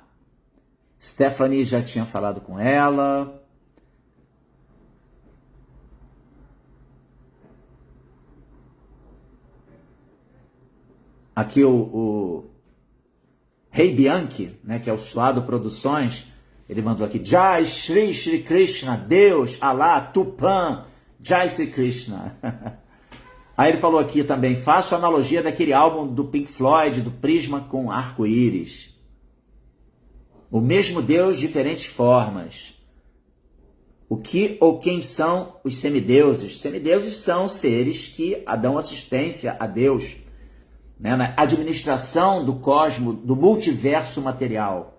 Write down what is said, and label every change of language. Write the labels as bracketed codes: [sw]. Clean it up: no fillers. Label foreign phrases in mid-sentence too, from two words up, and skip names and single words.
[pt] Stephanie já tinha falado com ela. Aqui o Rei Bianchi, né, que é o Suado Produções, ele mandou aqui, [hi] Jai Shri Shri Krishna, [pt] Deus, Allah, Tupã, [hi] Jai Shri Krishna. [pt] Aí ele falou aqui também, faço analogia daquele álbum do Pink Floyd, do Prisma com arco-íris. O mesmo Deus, diferentes formas. O que ou quem são os semideuses? Semideuses são seres que dão assistência a Deus, né, na administração do cosmo, do multiverso material.